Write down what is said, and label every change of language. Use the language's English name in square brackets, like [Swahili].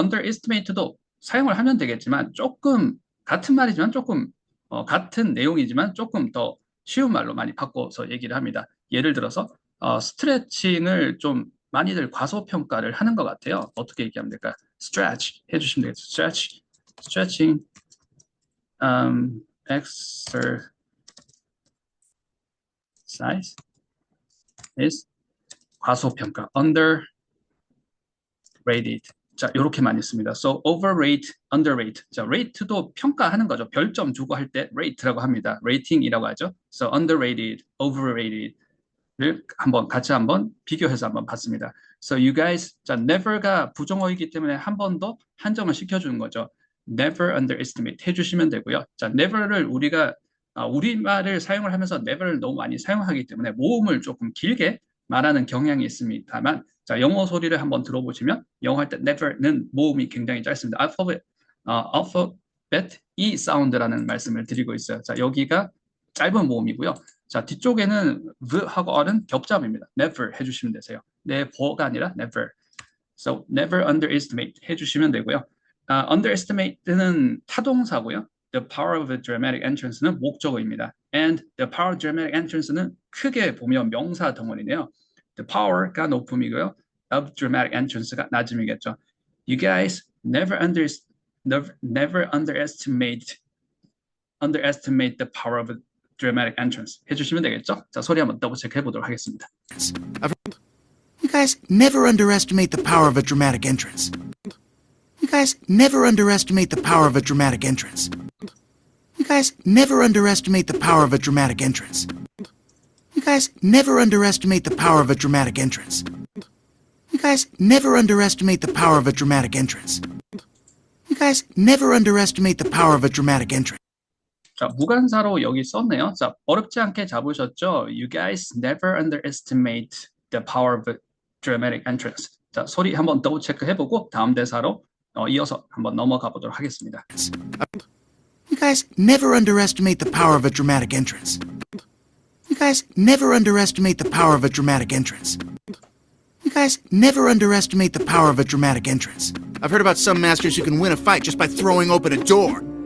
[Korean] underestimate도 사용을 하면 되겠지만 조금 같은 말이지만 조금 같은 내용이지만 조금 더 쉬운 말로 많이 바꿔서 얘기를 합니다. 예를 들어서 스트레칭을 좀 많이들 과소평가를 하는 것 같아요. 어떻게 얘기하면 될까요? stretch 해주시면 되겠죠. [English] stretching exercise is 과소평가, underrated. [Korean] 자, 이렇게 많이 씁니다. So overrate, underrate. 자, rate도 평가하는 거죠. 별점 주고 할 때 rate라고 합니다. rating이라고 하죠. So underrated, overrated를 같이 한번 비교해서 한번 봤습니다. [English] So you guys, [Korean] 자, never가 부정어이기 때문에 한 번 더 한정을 시켜주는 거죠. Never underestimate 해주시면 되고요. 자, never를 우리가 우리말을 사용을 하면서 never를 너무 많이 사용하기 때문에 모음을 조금 길게 말하는 경향이 있습니다만, 자, 영어 소리를 한번 들어보시면 영어 할 때 never는 모음이 굉장히 짧습니다. alphabet E 사운드라는 말씀을 드리고 있어요. 자, 여기가 짧은 모음이고요. 자, 뒤쪽에는 v하고 r은 겹잡입니다. never 해주시면 되세요. never가 아니라 never. [English] So never underestimate [Korean] 해주시면 되고요. underestimate는 타동사고요. [English] The power of a dramatic entrance는 목적어입니다. And the power of dramatic entrance는 크게 보면 명사 덩어리네요. The power가 높음이고요. Of dramatic entrance가 낮음이겠죠. You guys never underestimate the power of a dramatic entrance [Korean] 해주시면 되겠죠? 자, 소리 한번 더블 체크 해보도록 하겠습니다. [English] You guys never underestimate the power of a dramatic entrance. You guys never underestimate the power of a dramatic entrance. You guys never underestimate the power of a dramatic entrance. You guys never underestimate the power of a dramatic entrance. You guys never underestimate the power of a dramatic entrance. You guys never underestimate the power of a dramatic entrance. [Korean] 자, 무관사로 여기 썼네요. 자, 어렵지 않게 잡으셨죠? [English] You guys never underestimate the power of a dramatic entrance. [Korean] 자, 소리 한번 더블 체크 해보고 다음 대사로 이어서 한번 넘어가 보도록 하겠습니다. [English] You guys never underestimate the power of a dramatic entrance. You guys never underestimate the power of a dramatic entrance. You guys never underestimate the power of a dramatic entrance. I've heard about some masters who can win a fight just by throwing open a door.